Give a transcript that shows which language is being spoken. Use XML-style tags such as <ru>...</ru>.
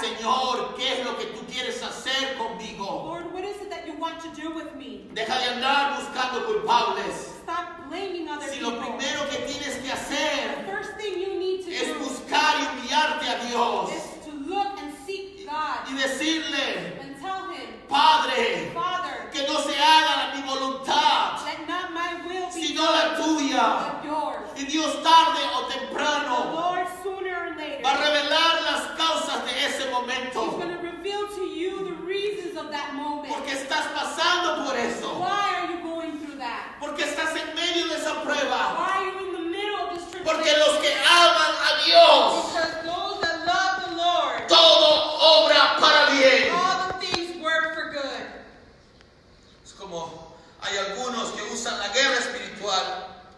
<es>Señor, ¿qué es lo que tú quieres hacer conmigo?</es> <en>Lord, what is it that you want to do with me?</en> <es>Deja de andar buscando culpables.</es> <en>Stop blaming other</en> <es>Si</es> <en>people.</en> <es>lo primero que tienes que</es> <en>The</en> <es>hacer</es> <en>first thing you need to</en> <es>es</es> <en>do</en> <es>buscar y humillarte a Dios</es> <en>is to look and seek God</en> <es>y decirle:</es> <en>and tell Him,</en> <es>Padre,</es> <en>Father,</en> <es>que no se haga mi voluntad,</es> <en>let not my will be</en> <es>sino la tuya.</es> <en>but yours.</en> <es>Y Dios, tarde o</es> <en>The</en> <es>temprano,</es> <en>Lord, sooner or later,</en> <es>va a revelar las causas de ese</es> <en>He's</en> <es>momento.</es> <en>going to reveal to you the reasons of that moment.</en> <es>Porque estás pasando por eso.</es> <en>Why are you going through that?</en> <es>Porque estás en medio de esa prueba.</es> <en>Why are you in the middle of this</en> <es>Porque</es> <en>tribulation?</en> <es>los que aman a Dios,</es> <en>Because those that love the Lord,</en> <es>todo obra para bien.</es> <en>all the things work for good.</en> <es>Es como hay algunos que usan la guerra espiritual</es>